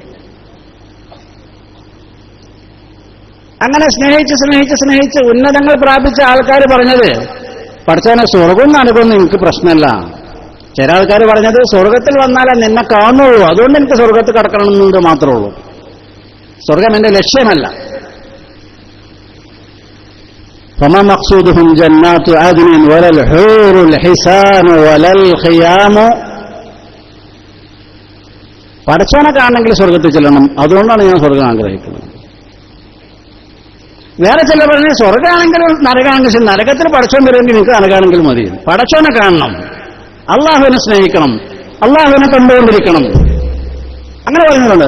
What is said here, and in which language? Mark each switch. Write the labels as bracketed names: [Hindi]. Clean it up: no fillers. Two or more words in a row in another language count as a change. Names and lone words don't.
[Malayalam] അങ്ങനെ സ്നേഹിച്ച് ഉന്നതങ്ങൾ പ്രാപിച്ച ആൾക്കാർ പറഞ്ഞത് പഠിച്ചവനെ സ്വർഗം നരകമൊന്നും എനിക്ക് പ്രശ്നമല്ല. ചില ആൾക്കാർ പറഞ്ഞത് സ്വർഗത്തിൽ വന്നാലേ നിന്നെ കാണുള്ളൂ, അതുകൊണ്ട് എനിക്ക് സ്വർഗത്തിൽ കടക്കണമെന്നത് മാത്രമേ ഉള്ളൂ, സ്വർഗം എന്റെ ലക്ഷ്യമല്ല. [Arabic] فما مقصودهم جنات عدن ولا الحور الحسان ولا الخيام. [Malayalam] പടച്ചവനെ കാണണമെങ്കിൽ സ്വർഗത്തിൽ ചെല്ലണം, അതുകൊണ്ടാണ് ഞാൻ സ്വർഗം ആഗ്രഹിക്കുന്നത്. വേറെ ചില പറഞ്ഞ് സ്വർഗമാണെങ്കിലും നരകാണെങ്കിലും നരകത്തിൽ പടച്ചവൻ വരുമെങ്കിൽ നിങ്ങൾക്ക് നരകാണെങ്കിൽ മതി. പടച്ചവനെ കാണണം, അള്ളാഹുവിനെ സ്നേഹിക്കണം, അള്ളാഹുവിനെ കണ്ടുകൊണ്ടിരിക്കണം, അങ്ങനെ പറയുന്നുണ്ട്.